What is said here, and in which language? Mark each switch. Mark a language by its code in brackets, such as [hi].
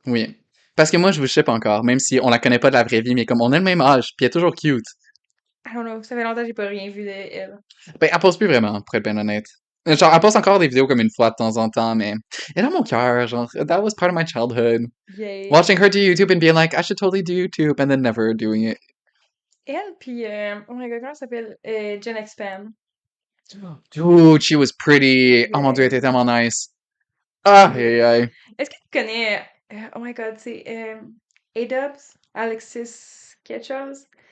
[fr] Oui. Parce que moi, je vous ship encore, même si on la connaît pas de la vraie vie, mais comme on a le même âge, pis elle est toujours cute. [en] I don't know, [fr] ça fait longtemps que j'ai pas rien vu de elle. Ben, elle pose plus vraiment, pour être bien honnête. Genre, elle poste encore des vidéos comme une fois de temps en temps, mais elle est dans mon cœur, genre, [en] that was part of my childhood. Yay. Watching her do YouTube and being like, I should totally do YouTube, and then never doing it. [fr] Elle, puis, oh my god, comment elle s'appelle? Jen Expand. [en] Dude, she was pretty. [fr] Oh mon dieu, elle était tellement nice. Ah, aïe, aïe. Est-ce que tu connais, [en] oh my god, [fr] c'est A-Dubs, Alexis quelque chose?